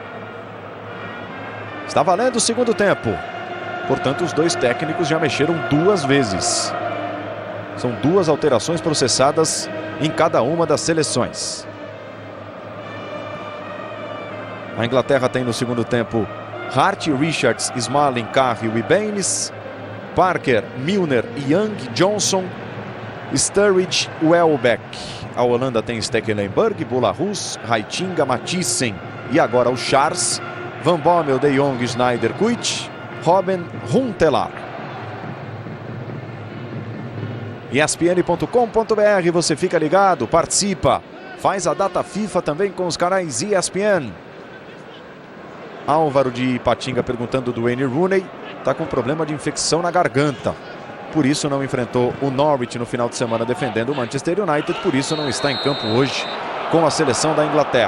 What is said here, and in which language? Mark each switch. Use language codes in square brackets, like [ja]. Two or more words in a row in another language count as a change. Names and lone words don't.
[pt] Está valendo o segundo tempo. Portanto, os dois técnicos já mexeram duas vezes. São duas alterações processadas em cada uma das seleções. A Inglaterra tem no segundo tempo Hart, Richards, Smalling, Cahill e Baines, Parker, Milner, Young, Johnson, Sturridge, Welbeck. A Holanda tem Stekelenburg, Bolarus, Heitinga, Mathiesen e agora o Charles, Van Bommel, De Jong, Sneijder, Kuyt, Robben, Huntelaar. ESPN.com.br, você fica ligado, participa, faz a data FIFA também com os canais ESPN. Álvaro de Ipatinga perguntando do Wayne Rooney, está com problema de infecção na garganta, por isso não enfrentou o Norwich no final de semana defendendo o Manchester United, por isso não está em campo hoje com a seleção da Inglaterra.